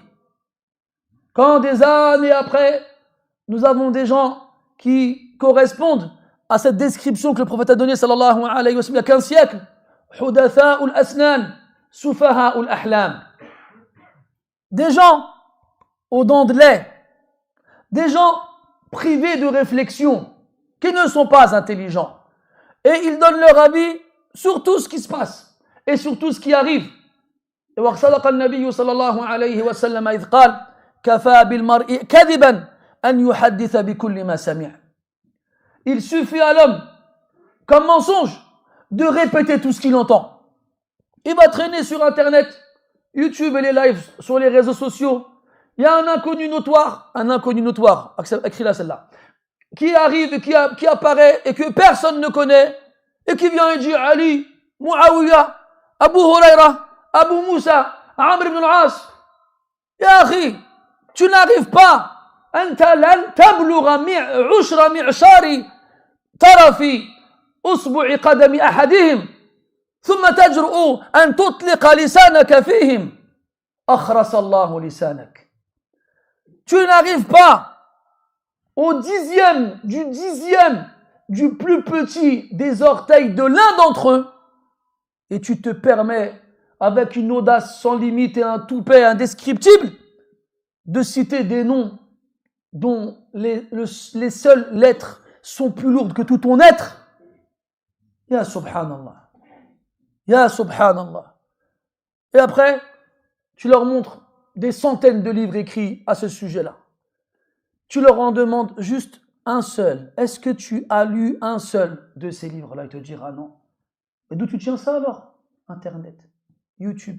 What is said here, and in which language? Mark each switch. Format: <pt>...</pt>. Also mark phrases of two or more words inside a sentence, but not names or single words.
<fr>Quand des années après, nous avons des gens qui correspondent à cette description que le prophète a donnée</fr> <ar>صلى الله عليه وسلم</ar> <fr>il y a 15 siècles,</fr> <ar>حدثاء الأسنان سفهاء الأحلام.</ar> <fr>Des gens aux dents de lait, des gens privés de réflexion, qui ne sont pas intelligents. Et ils donnent leur avis sur tout ce qui se passe et sur tout ce qui arrive.</fr> <ar>Et وصدق النبي صلى الله عليه وسلم إذ قال كفى بالمرء كذبا أن يحدث بكل ما سمع'.</ar> <fr>Il suffit à l'homme, comme mensonge, de répéter tout ce qu'il entend. Il va traîner sur Internet, YouTube et les lives sur les réseaux sociaux. Il y a un inconnu notoire, écris-la celle-là, qui arrive et qui apparaît et que personne ne connaît et qui vient et dit Ali, Muawiyah, Abu Huraira, Abu Moussa, Amr ibn al-As.</fr> <ar>يا أخي,</ar> <fr>tu n'arrives pas</fr> <ar>أنت لن تبلغ عشر معشار طرف أصبع قدم أحدهم ثم تجرؤ أن تطلق لسانك فيهم أخرس الله لسانك.</ar> <fr>Tu n'arrives pas au dixième du plus petit des orteils de l'un d'entre eux et tu te permets avec une audace sans limite et un toupet indescriptible de citer des noms dont les seules lettres sont plus lourdes que tout ton être.</fr> <ar>يا سبحان الله. يا سبحان الله.</ar> <fr>Et après, tu leur montres des centaines de livres écrits à ce sujet-là. Tu leur en demandes juste un seul. Est-ce que tu as lu un seul de ces livres-là? Il te dira non. Mais d'où tu tiens ça alors? Internet, YouTube.</fr>